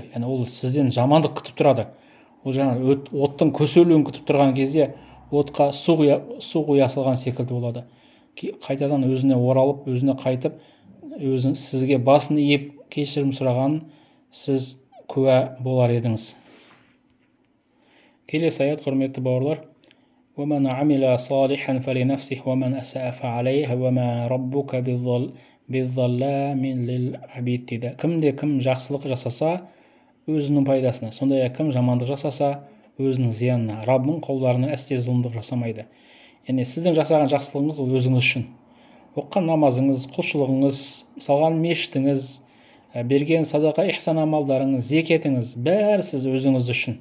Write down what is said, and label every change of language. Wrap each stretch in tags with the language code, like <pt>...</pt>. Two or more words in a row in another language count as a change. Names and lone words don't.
<kk>Яғни ол сізден жамандық күтіп тұрады. Ол жаңа оттың көсеуілуін күтіп тұрған кезде отқа су құя салған секілді болады. Қайтадан өзіне оралып, өзіне қайтып, сізге басын иіп кешірім сұрағанын сіз куә болар едіңіз. Келесі аят, құрметті бауырлар.</kk> <ar>وَمَنْ عَمِلَ صَالِحًا فَلِنَفْسِهِ وَمَنْ أَسَاءَ فَعَلَيْهَا وَمَا رَبُّكَ بِالظَّلَّامٍ لِلْعَبِيدِ дейді.</ar> <kk>Кім жақсылық жасаса, өзінің пайдасына, сондай кім жамандық жасаса, өзінің зиянына. Раббың құлдарына әсте зұлымдық жасамайды. Яғни сіздің жасаған жақсылығыңыз ол өзіңіз үшін. Оққан намазыңыз, құлшылығыңыз, салған мешітіңіз, берген садақа, ихсан амалдарыңыз, зекетіңіз, бәрі сіз өзіңіз үшін.</kk>